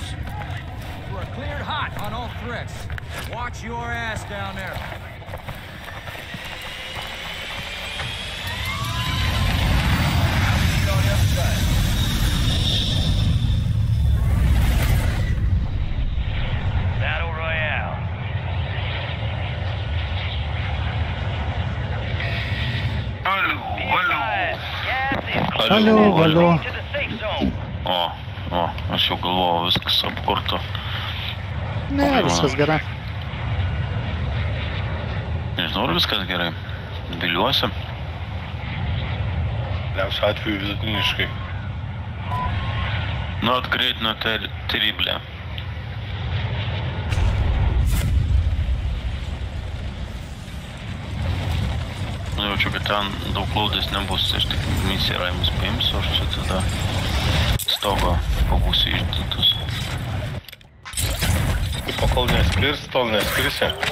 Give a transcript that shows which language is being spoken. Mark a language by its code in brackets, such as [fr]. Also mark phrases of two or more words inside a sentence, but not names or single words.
[en] You are cleared hot on all threats. Watch your ass down there. On the other side. Battle Royale. [lt] Alio. O, aš jau galvojau, viskas apkurto. Ne, viskas gerai. Nežinau, ar viskas gerai. Viliuosi. Liausiu atveju vidutiniškai. [en] Not great, not terrible. [lt] Jaučiu, kad ten daug laudės nebus, aš tik misiją Raimus paimsiu, aš čia tada stogo pabūsiu išdėtus. Pakol neskirs, tol neskrisi.